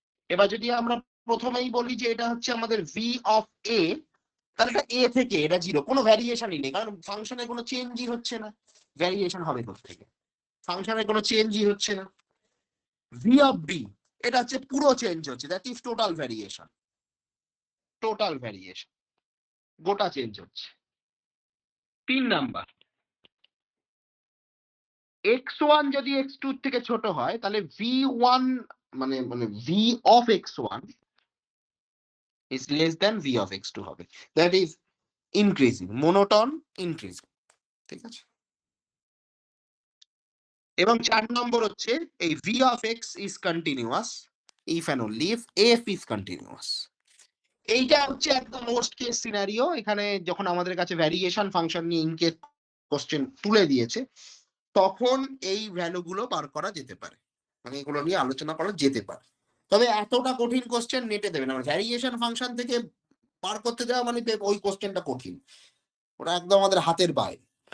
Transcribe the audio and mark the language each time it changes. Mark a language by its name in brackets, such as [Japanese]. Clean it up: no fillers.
[Bangla] এবার যদি আমরা প্রথমেই বলি যে এটা হচ্ছে আমাদের ভি অফ এ, তাহলে এটা এ থেকে, এটা জিরো, কোনো ভ্যারিয়েশনই নেই, কারণ ফাংশনের কোনো চেঞ্জই হচ্ছে না। ভ্যারিয়েশন হবে কোথেকে, ফাংশনের কোনো চেঞ্জই হচ্ছে না। ভি অফ বি, এটা হচ্ছে পুরো চেঞ্জ হচ্ছে, that is total variation. Total variation, গোটা চেঞ্জ হচ্ছে। [English] 3 number, x1 [Bangla] যদি [English] x2 [Bangla] থেকে ছোট হয় তাহলে [English] v1 [Bangla] মানে মানে [English] v of x1 is less than v of x2 [Bangla] হবে, [English] that is increasing, monotone increasing। [Bangla] ঠিক আছে, এবং 4 নম্বর হচ্ছে এই [English] v of x is continuous if and only if f is continuous। [Bangla] এইটা হচ্ছে একদম মোস্ট কেস সিনারিও, এখানে যখন আমাদের কাছে ভ্যারিয়েশন ফাংশন নিয়ে ইনকেস কোশ্চেন তুলে দিয়েছে, তখন এই ভ্যালুগুলো বার করা যেতে পারে, মানে এগুলো নিয়ে আলোচনা করা যেতে পারে। তবে এতটা কঠিন কোশ্চেন নেটে দেবে না, ভ্যারিয়েশন ফাংশন থেকে বার করতে দেওয়া মানে ওই কোশ্চেনটা কঠিন, ওটা একদম আমাদের হাতের বাইরে।